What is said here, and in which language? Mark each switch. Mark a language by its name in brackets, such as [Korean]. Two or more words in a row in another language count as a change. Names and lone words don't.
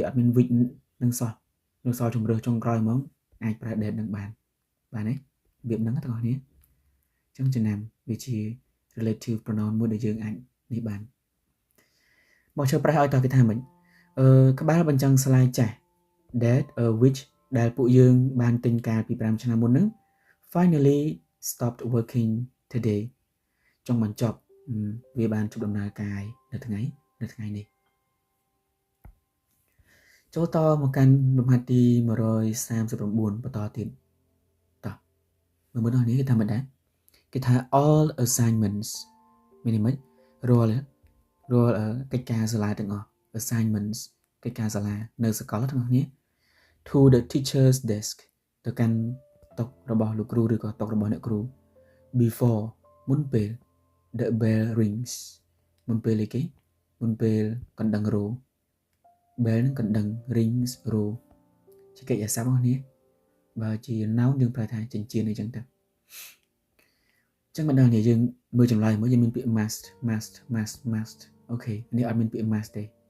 [Khmer] អត់មាន which នឹងសោះនៅសល់ជំរើសចុងក្រោយហ្មងអាចប្រើ that នឹង បានទេរបៀបហ្នឹងទាំងអស់គ្នាចឹងចំណាំវាជា [English] relative pronoun [Khmer] មួយដែលយើងអាចនេះបានមកចូលប្រែឲ្យតើគេថាម៉េចក្បាលបញ្ចាំង slide ចាស់ [English] that which [Khmer] ដែលពួកយើងបានទិញកាលពី5ឆ្នាំមុនហ្នឹង [English] finally stopped working today [Khmer] ចុងបញ្ចប់វាបានជប់ដំណើរការនៅថ្ងៃនេះ ចូលតមកកាន់លំហាត់ទី139បន្តទៀតតោះមើលនេះគេថាមិនដែរគេថា [English] all assignments [Khmer] មានន័យមិនរាល់កិច្ច ការសាលាទាំងអស់ assignments កិច្ចការសាលានៅសាកលទាំងអស់គ្នា [English] to the teacher's desk [Khmer] ទៅកាន់ តុរបស់លោកគ្រូឬក៏តុរបស់អ្នកគ្រូ before មុនពេល [English] the bell rings [Khmer] មុនពេលអីគេមុនពេលកណ្ដឹងរោ bell នឹងកណ្ដឹង rings រោជាកិច្ចអាស័ព្ទរបស់គ្នាបើជា noun យើងប្រើថាចិញ្ចៀនអីចឹងទៅចឹងបណ្ដាលនេះយើងមើលចម្លើយមកយើងមានពាក្យ must អូខេនេះអត់មានពាក្យ must ទេ